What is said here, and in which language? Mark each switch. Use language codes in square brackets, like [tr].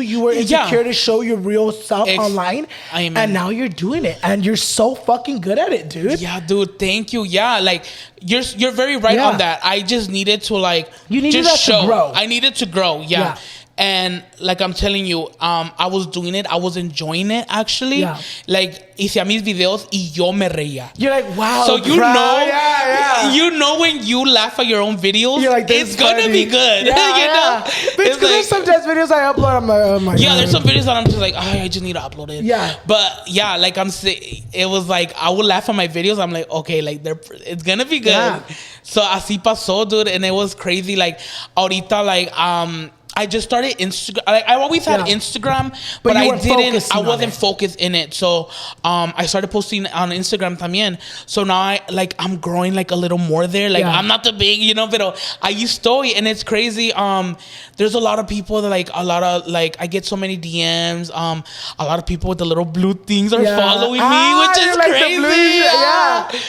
[en] You were insecure to show your real self online. And now you're doing it. And you're so fucking good at it, dude. Yeah, dude, thank you. Yeah, like you're very right on that. I just needed to like you needed just show. to grow. I needed to grow. Yeah. And like I'm telling you, I was doing it. I was enjoying it actually. Yeah. [es] Like hice mis videos y yo me reía. [en] You're like, wow. So you know, yeah. you know when you laugh at your own videos, You're like, it's gonna be good. Yeah, you know, Because there's sometimes videos I upload. I'm like, oh my god. Yeah, there's some videos that I'm just like, I just need to upload it. Yeah. But yeah, like I'm saying, it was like I would laugh at my videos. I'm like, okay, like it's gonna be good. Yeah. So [es] así pasó, [en] dude, and it was crazy. Like ahorita, like I just started Instagram. Like I always had Instagram, but I wasn't focused in it. So I started posting on Instagram también. So now I'm growing like a little more there. Like I'm not the big, you know, [es] pero ahí estoy, [en] and it's crazy. There's a lot of people that I get so many DMs. A lot of people with the little blue things are following me, which is like crazy. The blue,